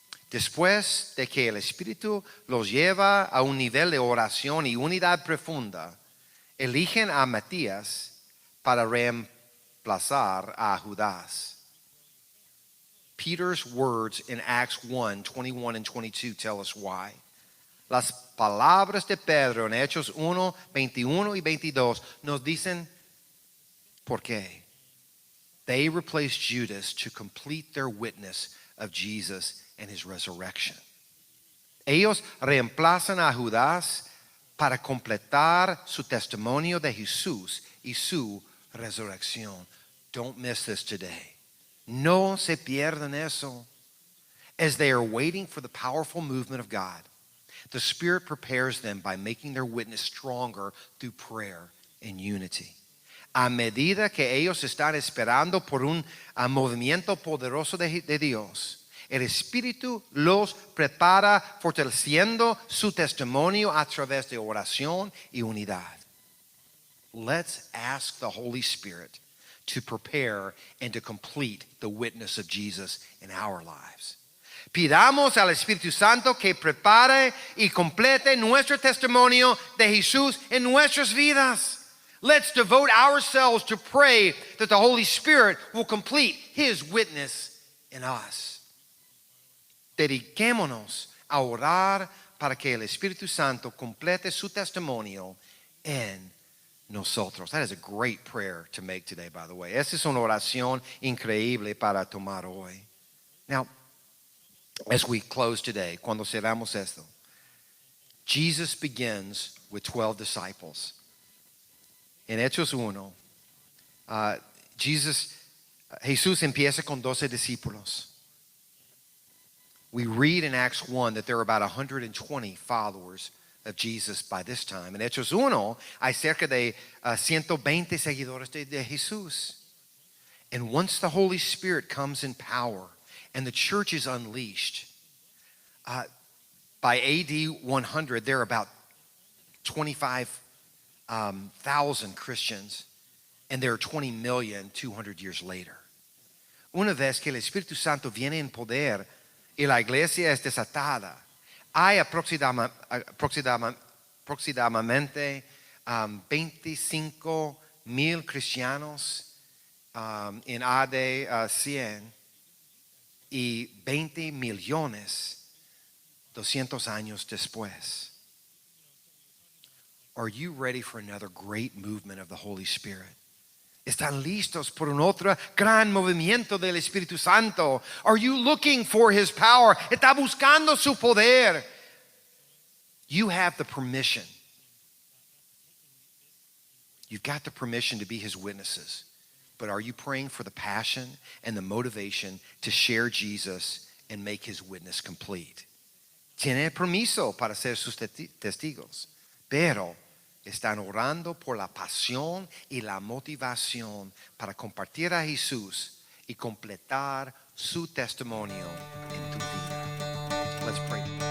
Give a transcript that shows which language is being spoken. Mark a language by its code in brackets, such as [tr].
[es] Después de que el Espíritu los lleva a un nivel de oración y unidad profunda, eligen a Matías para reemplazar a Judas. [en] Peter's words in Acts 1, 21 and 22 tell us why. [es] Las palabras de Pedro en Hechos 1, 21 y 22 nos dicen por qué. [en] They replaced Judas to complete their witness of Jesus and His resurrection. [es] Ellos reemplazan a Judas para completar su testimonio de Jesús y su resurrección. [en] Don't miss this today. [es] No se pierdan eso. [en] As they are waiting for the powerful movement of God, The Spirit prepares them by making their witness stronger through prayer and unity. [es] A medida que ellos están esperando por un movimiento poderoso de Dios, el Espíritu los prepara fortaleciendo su testimonio a través de oración y unidad. [en] Let's ask the Holy Spirit to prepare and to complete the witness of Jesus in our lives. [es] Pidamos al Espíritu Santo que prepare y complete nuestro testimonio de Jesús en nuestras vidas. [en] Let's devote ourselves to pray that the Holy Spirit will complete His witness in us. [es] Dediquémonos a orar para que el Espíritu Santo complete su testimonio en nosotros. [en] That is a great prayer to make today, by the way. [es] Esa es una oración increíble para tomar hoy. [en] Now, as we close today, [es] cuando cerramos esto, [en] Jesus begins with 12 disciples. [es] En Hechos 1, Jesús empieza con 12 discípulos. [en] We read in Acts 1 that there are about 120 followers of Jesus by this time. [es] En Hechos 1 hay cerca de 120 seguidores de Jesús. [en] And once the Holy Spirit comes in power and the church is unleashed, by AD 100 there are about 25,000 Christians, and there are 20 million 200 years later. [es] Una vez que el Espíritu Santo viene en poder y la iglesia es desatada, hay aproximadamente 25,000 cristianos en AD 100 y 20 millones 200 años después. [en] Are you ready for another great movement of the Holy Spirit? [es] ¿Están listos por un otro gran movimiento del Espíritu Santo? [en] Are you looking for His power? [es] ¿Está buscando su poder? [en] You have the permission. You've got the permission to be His witnesses. But are you praying for the passion and the motivation to share Jesus and make His witness complete? [es] Tiene permiso para ser sus testigos, pero están orando por la pasión y la motivación para compartir a Jesús y completar su testimonio en tu vida. [en] Let's pray.